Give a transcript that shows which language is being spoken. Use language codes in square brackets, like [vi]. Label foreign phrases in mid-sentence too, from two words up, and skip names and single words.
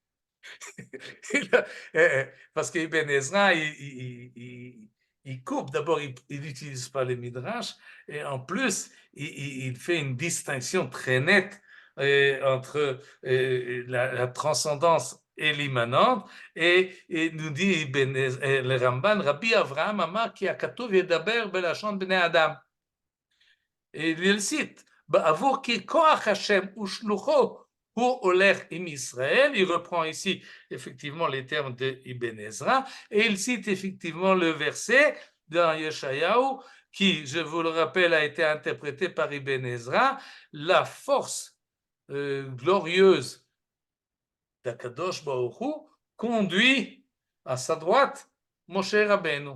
[fr] Parce que Ibn Ezra, il coupe. D'abord, il n'utilise pas les midrash, et en plus, il fait une distinction très nette entre la transcendance et l'immanente, et nous dit le Ramban, [he] רבי אברהם אמר כי הכתוב ידבר בלשון בני אדם. [fr] Et il le cite, [he] בעבור כי כח השם ושלוחו הוא הולך עם ישראל. [fr] Il reprend ici effectivement les termes de Ibn Ezra, et il cite effectivement le verset dans Yeshayahu qui, je vous le rappelle, a été interprété par Ibn Ezra, la force glorieuse d'Akadosh Baruch Hu conduit à sa droite Moshe Rabbeinu.